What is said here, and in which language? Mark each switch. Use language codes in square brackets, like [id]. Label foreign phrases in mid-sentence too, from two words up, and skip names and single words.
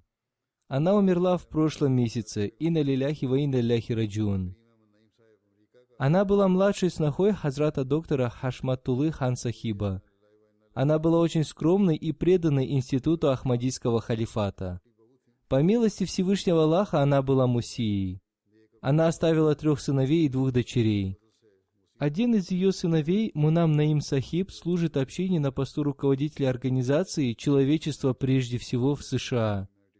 [ru] Она умерла в прошлом месяце. [ar] إنا لله وإنا إليه راجعون. [ru] Она была младшей снохой хазрата доктора Хашматуллы хан Сахиба. Она была очень скромной и преданной институту Ахмадийского халифата. По милости Всевышнего Аллаха она была мусией. Она оставила 3 сыновей и 2 дочерей. Один из ее сыновей, Мунам Наим Сахиб, служит общине на посту руководителя организации «Человечество прежде всего» в США.